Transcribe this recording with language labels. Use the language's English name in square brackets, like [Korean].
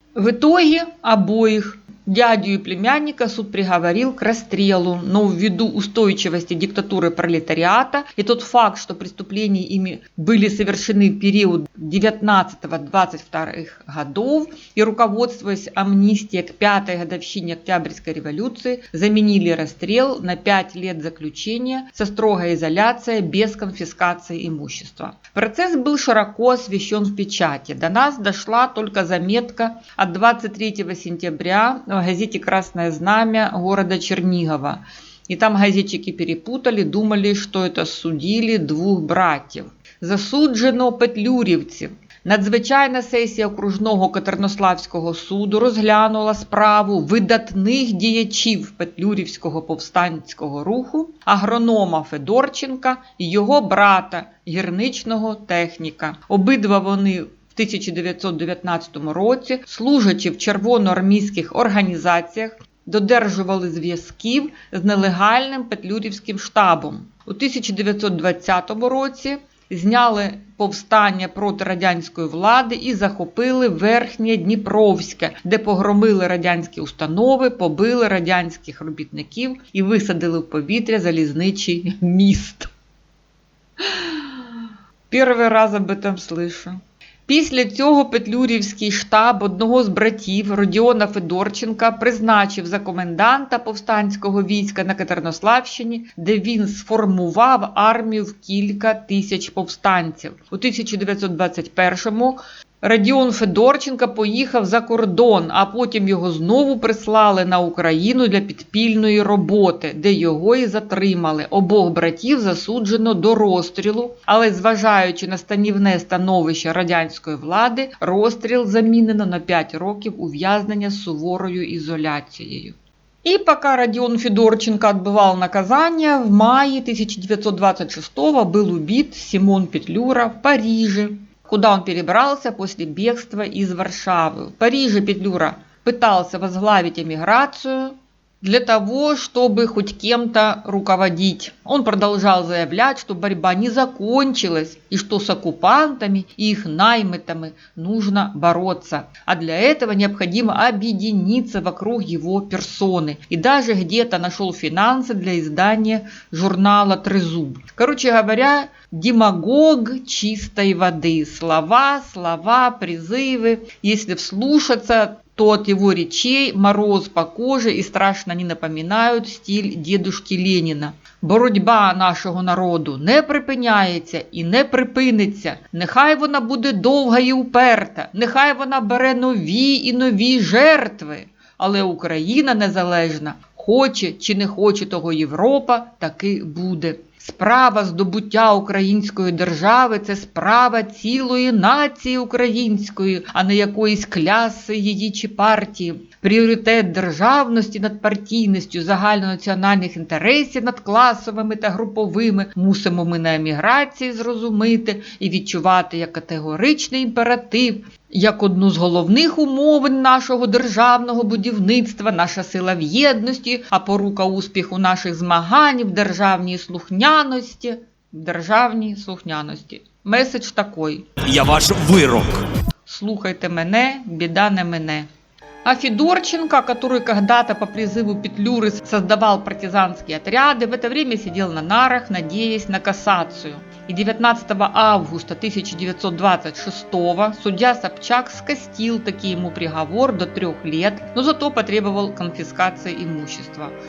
[Russian] В итоге обоих, дядю и племянника, суд приговорил к расстрелу, но ввиду устойчивости диктатуры пролетариата и тот факт, что преступления ими были совершены в период 19-22 годов и руководствуясь амнистией к 5-й годовщине Октябрьской революции, заменили расстрел на 5 лет заключения со строгой изоляцией без конфискации имущества. Процесс был широко освещен в печати. До нас дошла только заметка от 23 сентября в газете «Красное знамя» города Чернигова. И там газетчики перепутали, думали, что это судили [Ukrainian] двох братів. Засуджено петлюрівців. Надзвичайна сесія окружного Катеринославського суду розглянула справу видатних діячів Петлюрівського повстанського руху, агронома Федорченка і його брата, гірничного техніка. Обидва вони в 1919 році, служачи в червоноармійських організаціях, додержували зв'язків з нелегальним Петлюрівським штабом. У 1920 році зняли повстання проти радянської влади і захопили Верхнє Дніпровське, де погромили радянські установи, побили радянських робітників і висадили в повітря залізничий міст. Перший раз [Russian] об этом слышу. [Ukrainian] Після цього Петлюрівський штаб одного з братів Родіона Федорченка призначив за коменданта повстанського війська на Катеринославщині, де він сформував армію в кілька тисяч повстанців. У 1921-му Родіон Федорченко поїхав за кордон, а потім його знову прислали на Україну для підпільної роботи, де його і затримали. Обох братів засуджено до розстрілу, але зважаючи на станівне становище радянської влади, розстріл замінено на 5 років ув'язнення з суворою ізоляцією. [Russian] И пока Родион Федорченко отбывал наказание, в мае 1926-го был убит Симон Петлюра в Париже, куда он перебрался после бегства из Варшавы. В Париже Петлюра пытался возглавить эмиграцию для того, чтобы хоть кем-то руководить. Он продолжал заявлять, что борьба не закончилась и что с оккупантами и их наймитами нужно бороться. А для этого необходимо объединиться вокруг его персоны. И даже где-то нашел финансы для издания журнала «Трезуб». Короче говоря, демагог чистой воды. Слова, призывы. Если вслушаться, то от его речей мороз по коже и страшно не напоминают стиль дедушки Леніна. [Ukrainian] Боротьба нашого народу не припиняється і не припиниться. Нехай вона буде довга і уперта, нехай вона бере нові і нові жертви. Але Україна незалежна, хоче чи не хоче того Європа, таки буде. Справа здобуття української держави – це справа цілої нації української, а не якоїсь кляси її чи партії. Пріоритет державності над партійністю, загальнонаціональних інтересів над класовими та груповими мусимо ми на еміграції зрозуміти і відчувати як категоричний імператив, як одну з головних умовин нашого державного будівництва, наша сила в єдності, а порука успіху наших змагань в державній слухняності. Меседж такий. Я ваш вирок. Слухайте мене, біда не мене. [Russian] А Федорченко, который когда-то по призыву Петлюры создавал партизанские отряды, в это время сидел на нарах, надеясь на кассацию. И 19 августа 1926 судья Собчак скостил таки ему приговор до 3 лет, но зато потребовал конфискации имущества.